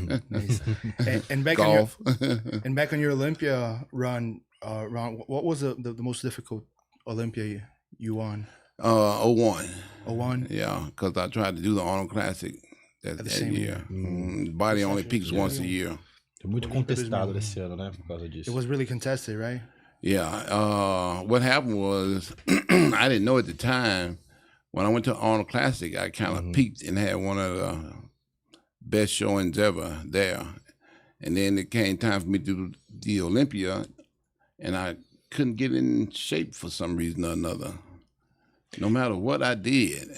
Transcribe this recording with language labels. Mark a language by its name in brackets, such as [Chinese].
[English] Nice. And back golf. and back on your Olympia run, Ron, what was the most difficult Olympia you won? 01. 01? Yeah, because I tried to do the Arnold Classic that same year. Body only peaks once a year. [Portuguese] Foi muito contestado esse ano, né? Por causa disso. [English] It was really contested, right? Yeah. What happened was, I didn't know at the time. When I went to Arnold Classic, I kind of peaked and had one of the best showings ever there. And then it came time for me to do the Olympia, and I couldn't get in shape for some reason or another, no matter what I did.